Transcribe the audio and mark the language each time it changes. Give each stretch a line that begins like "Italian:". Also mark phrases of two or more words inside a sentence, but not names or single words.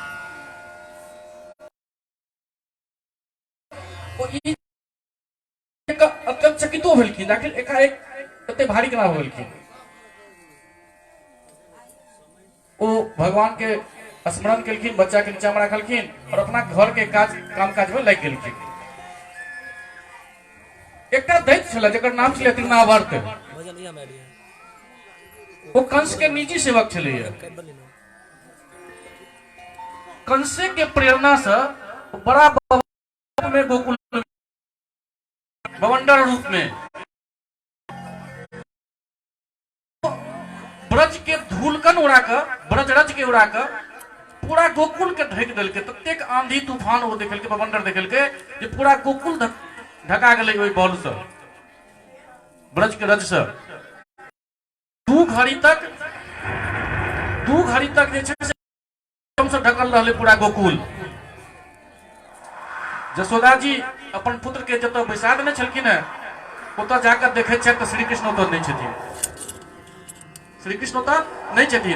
Maithili: अत्यंत चकितो भेलखिन, आखिर एकाएक एते भारी केना हो गेलखिन। वो भगवान के स्मरण केलखिन, बच्चा के नीचा में रखलखिन और अपना घर के काम काज में लग गेलखिन। एकटा दैत्य छल जकर नाम छलै तृणावर्त। वो कंस के निजी सेवक छलै। कंसे के प्रेरणा से बड़ा में गोकुल बवंडर रूप में ब्रज के धूलकन उड़ाकर ब्रज रज के उड़ाकर पूरा गोकुल के ढक देलके। ततेक आंधी तूफान वो देखलके, बवंडर देखलके जे पूरा गोकुल ढका गेलै ओइ बल से, ब्रज के रज से। दू घड़ी तक जे छै से ढकल रहलै पूरा गोकुल। जसोदा जी अपन पुत्र के जतऽ बैसा देने छलखिन है ओतऽ जाकर देखै छथि तऽ श्री कृष्ण ओतऽ नहीं छथिन। श्री कृष्ण ओतऽ नहीं छथिन।